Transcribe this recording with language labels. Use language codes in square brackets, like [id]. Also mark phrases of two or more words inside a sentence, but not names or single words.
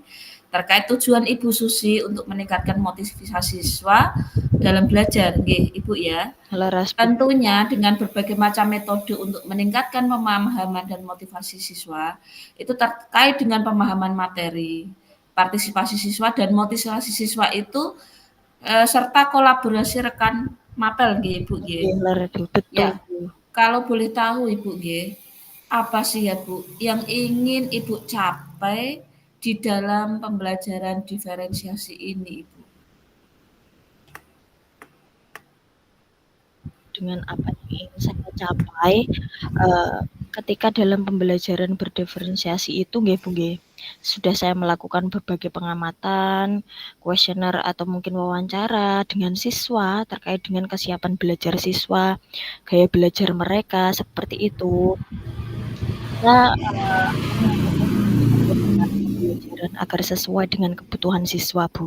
[id] Terkait tujuan Ibu Susi untuk meningkatkan motivasi siswa dalam belajar, nggih Ibu ya. Laras betul. Tentunya dengan berbagai macam metode untuk meningkatkan pemahaman dan motivasi siswa, itu terkait dengan pemahaman materi, partisipasi siswa dan motivasi siswa itu serta kolaborasi rekan mapel nggih Ibu nggih. Nggih, laras betul, Ya, Bu. kalau boleh tahu Ibu nggih, apa sih ya Bu yang ingin Ibu capai di dalam pembelajaran diferensiasi ini Ibu? Dengan apa yang ingin saya capai, eee, ketika dalam pembelajaran berdiferensiasi itu nggih, Bu, nggih, sudah saya melakukan berbagai pengamatan, kuesioner atau mungkin wawancara dengan siswa terkait dengan kesiapan belajar siswa, gaya belajar mereka, seperti itu. Saya, akan melakukan berbagai cara pembelajaran agar sesuai dengan kebutuhan siswa, Bu.